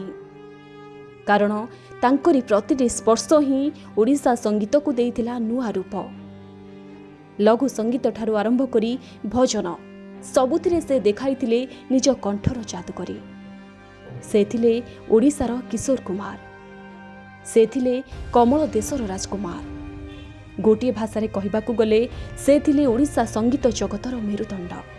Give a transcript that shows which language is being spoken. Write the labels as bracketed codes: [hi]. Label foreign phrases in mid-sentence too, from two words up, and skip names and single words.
[or] କାରଣ ତାଙ୍କରି ପ୍ରତିଟି ସ୍ପର୍ଶ ହିଁ ଓଡ଼ିଶା ସଙ୍ଗୀତ କୁ ଦେଇଥିଲା ନୂଆ ରୂପ। ଲଘୁ ସଙ୍ଗୀତ ଠାରୁ ଆରମ୍ଭ କରି ଭଜନ ସବୁଥିରେ ସେ ଦେଖାଇଥିଲେ ନିଜ କଣ୍ଠର ଯାଦୁକରୀ। ସେ ଥିଲେ ଓଡ଼ିଶାର କିଶୋର କୁମାର, ସେ ଥିଲେ କମଳ ଦେଶର ରାଜକୁମାର। ଗୋଟେ ଭାଷା ରେ କହିବାକୁ ଗଲେ ସେ ଥିଲେ ଓଡ଼ିଶା ସଙ୍ଗୀତ ଜଗତର ମେରୁଦଣ୍ଡ।